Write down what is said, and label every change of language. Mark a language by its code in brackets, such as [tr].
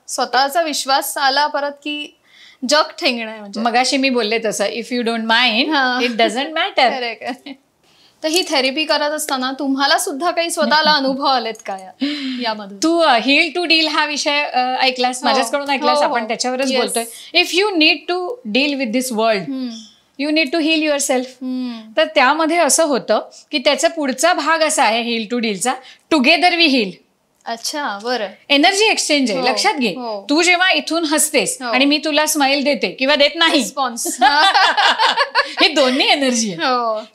[mr] स्वतःचा विश्वास आला परत की जग ठेंगणं आहे. म्हणजे मगाशी मी बोलले तसं, [en] If you don't mind it doesn't matter. [mr] तर ही थेरपी करत असताना तुम्हाला सुद्धा काही स्वतःला अनुभव आलेत का यामधून? तू हील टू डील हा विषय ऐकलास, माझ्याचकडून ऐकलास, आपण त्याच्यावरच बोलतोय. [en] If you need to deal with this world, you need to heal yourself. [mr] तर त्यामध्ये असं होतं की त्याचा पुढचा भाग असा आहे heal to डीलचा, [en] Together we heal. [mr] अच्छा, बरं. एनर्जी एक्सचेंज आहे, लक्षात घे. तू जेव्हा इथून हसतेस आणि मी तुला स्माइल देते किंवा देत नाही, रिस्पॉन्स, हे दोन्ही एनर्जी आहे.